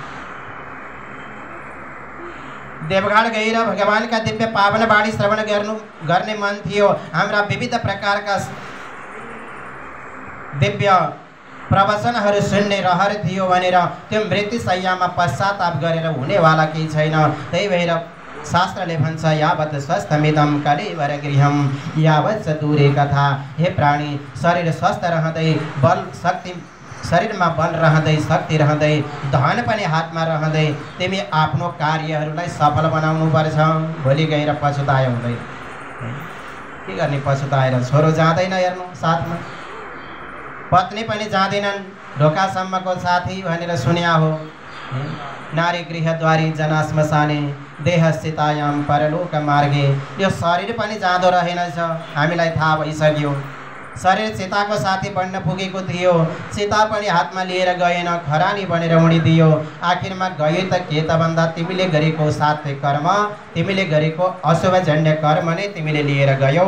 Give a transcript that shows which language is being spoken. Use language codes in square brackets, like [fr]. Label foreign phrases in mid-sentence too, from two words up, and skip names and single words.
[ne] देवघाट गएर भगवानका दिव्य पावन वाणी श्रवण गर्ने मन थियो, हाम्रा विविध प्रकारका दिव्य प्रवचनहरू सुन्ने रहर थियो भनेर त्यो मृत्युशय्यामा पश्चाताप गरेर हुनेवाला केही छैन। त्यही भएर शास्त्रले भन्छ, [sa] यावत् स्वस्थमितं कलिवरगृहं यावत् स दूरे कथा। [ne] हे प्राणी, शरीर स्वस्थ रहँदै, बल शक्ति शरीरमा बल रहँदै, शक्ति रहँदै, धन पनि हातमा रहँदै तिमी आफ्नो कार्यहरूलाई सफल बनाउनु पर्छ। भोलि गएर पछुताए हुँदैन। के गर्ने पछुताएर? छोरो जाँदैन हेर्नु साथमा, पत्नी पनि जाँदैनन्, ढोकासम्मको साथी भनेर सुन्या हो। [sa] नारी गृहद्वारी जना श्मशाने देह स्थितायाम परलोक मार्गे। [ne] यो शरीर पनि जाँदो रहेनछ, हामीलाई थाहा भइसक्यो। शरीर सीताको साथी बन्न पुगेको थियो। सीता पनि हातमा लिएर गएन, खरानी बनेर उडिदियो। आखिरमा गयो त के त भन्दा तिमीले गरेको सात्विक कर्म, तिमीले गरेको अशुभजन्य कर्म नै तिमीले लिएर गयौ।